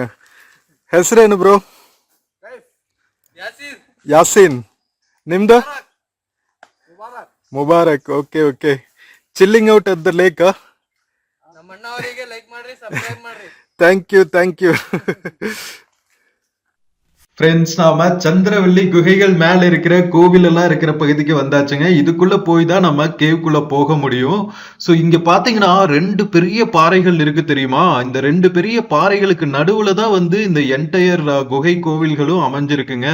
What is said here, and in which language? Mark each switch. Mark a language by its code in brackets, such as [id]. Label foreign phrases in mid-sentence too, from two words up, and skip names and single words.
[kn] ಹೆಸರೇನು ಬ್ರೋ? ಯಾಸಿನ್. ನಿಮ್ದು? ಮುಬಾರಕ್. [en] okay okay. chilling out at the lake. thank you. [ta] ஃப்ரெண்ட்ஸ், நாம சந்திரவள்ளி குகைகள் மேல இருக்கிற கோவில் எல்லாம் இருக்கிற பகுதிக்கு வந்தாச்சுங்க. இதுக்குள்ள போய் தான் நம்ம கேவ்க்குள்ள போக முடியும். சோ இங்க பாத்தீங்கன்னா 2 பெரிய பாறைகள் இருக்கு தெரியுமா? இந்த 2 பெரிய பாறைகளுக்கு நடுவுல தான் வந்து இந்த என்டையர் குகை கோவில்களும் அமைஞ்சிருக்குங்க.